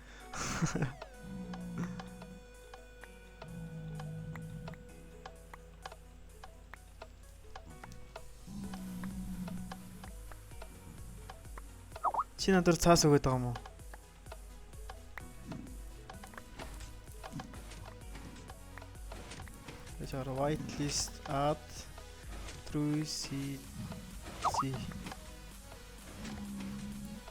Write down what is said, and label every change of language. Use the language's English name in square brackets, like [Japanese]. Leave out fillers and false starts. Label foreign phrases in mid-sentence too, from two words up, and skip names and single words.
[Mongolian] Чи надад цаас өгöd байгаа юм уу? [English] Яар white list add through C.